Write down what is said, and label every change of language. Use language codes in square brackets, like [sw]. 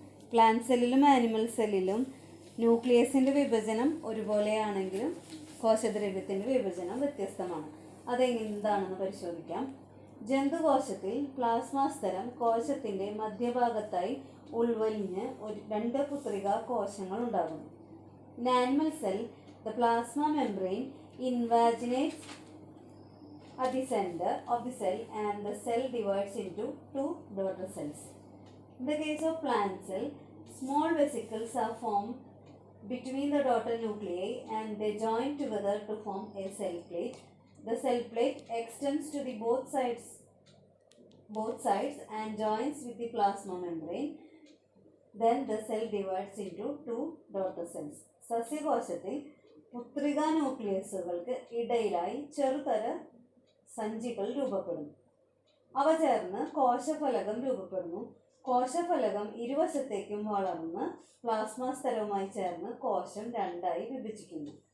[ml] Plant സെല്ലിലും animal സെല്ലിലും ന്യൂക്ലിയസിൻ്റെ വിഭജനം ഒരുപോലെയാണെങ്കിലും കോശദ്രവ്യത്തിൻ്റെ വിഭജനം വ്യത്യസ്തമാണ്. അതെന്താണെന്ന് പരിശോധിക്കാം. ജന്തുകോശത്തിൽ പ്ലാസ്മാ സ്തരം കോശത്തിൻ്റെ മധ്യഭാഗത്തായി ഉൾവലിഞ്ഞ് 2 പുത്രികാ കോശങ്ങൾ ഉണ്ടാകുന്നു. [en] In animal cell, the plasma membrane invaginates at the center of the cell and the cell divides into 2 daughter cells. In the case of plant cell, small vesicles are formed between the daughter nuclei and they join together to form a cell plate. The cell plate extends to the both sides and joins with the plasma membrane. Then the cell divides into 2 daughter cells. [ml] സസ്യകോശത്തിൽ പുത്രികാ ന്യൂക്ലിയസുകൾക്ക് ഇടയിലായി ചെറുതര സഞ്ചികൾ രൂപപ്പെടുന്നു. അവ ചേർന്ന് കോശഫലകം രൂപപ്പെടുന്നു. കോശഫലകം ഇരുവശത്തേക്കും വളർന്ന് plasma സ്തരവുമായി ചേർന്ന് കോശം 2ആയി വിഭജിക്കുന്നു.